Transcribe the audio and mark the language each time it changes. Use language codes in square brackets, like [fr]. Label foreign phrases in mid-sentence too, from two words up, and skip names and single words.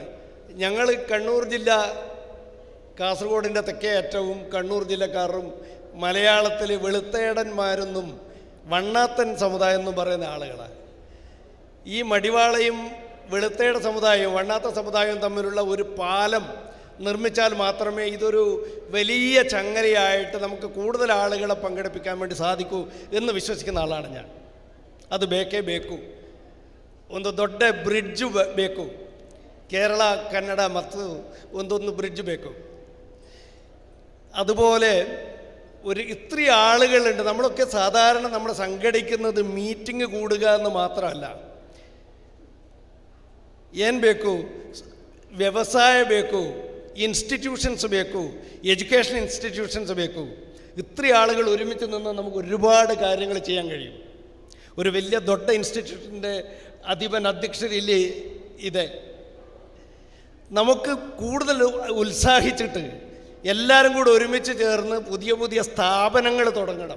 [ml] ഞങ്ങൾ കണ്ണൂർ ജില്ല, കാസർഗോഡിൻ്റെ തെക്കേ അറ്റവും കണ്ണൂർ ജില്ലക്കാരും മലയാളത്തിൽ വെളുത്തേടന്മാരെന്നും വണ്ണാത്തൻ സമുദായം എന്നും പറയുന്ന ആളുകളാണ്. ഈ മടിവാളയും വെളുത്തേട സമുദായവും വണ്ണാത്ത സമുദായവും തമ്മിലുള്ള ഒരു പാലം നിർമ്മിച്ചാൽ മാത്രമേ ഇതൊരു വലിയ ചങ്ങലയായിട്ട് നമുക്ക് കൂടുതൽ ആളുകളെ പങ്കെടുപ്പിക്കാൻ വേണ്ടി സാധിക്കൂ എന്ന് വിശ്വസിക്കുന്ന ആളാണ് ഞാൻ. [kn] ಅದು ಬೇಕೇ ಬೇಕು. ಒಂದು ದೊಡ್ಡ ಬ್ರಿಡ್ಜ್ ಬೇಕು. ಕೇರಳ ಕನ್ನಡ ಮತ್ತು ಒಂದೊಂದು ಬ್ರಿಡ್ಜ್ ಬೇಕು. [ml] അതുപോലെ ഇത്രയും ആളുകളുണ്ട്. നമ്മളൊക്കെ സാധാരണ നമ്മൾ സംഘടിക്കുന്നത് മീറ്റിംഗ് കൂടുക എന്ന് മാത്രമല്ല. [kn] ಏನು ಬೇಕು? ವ್ಯವಸಾಯ ಬೇಕು, [en] ഇൻസ്റ്റിറ്റ്യൂഷൻസ് ಬೇಕು, education institutions ಬೇಕು. [ml] ഇത്രയും ആളുകൾ ഒരുമിച്ച് നിന്ന് നമുക്ക് ഒരുപാട് കാര്യങ്ങൾ ചെയ്യാൻ കഴിയും. ഒരു വലിയ ദൊഡ്ഡ ഇൻസ്റ്റിറ്റ്യൂട്ടിൻ്റെ അധ്യക്ഷരില്ലേ ഇത്, നമുക്ക് കൂടുതൽ ഉത്സാഹിച്ചിട്ട് എല്ലാവരും കൂടെ ഒരുമിച്ച് ചേർന്ന് പുതിയ പുതിയ സ്ഥാപനങ്ങൾ തുടങ്ങണം.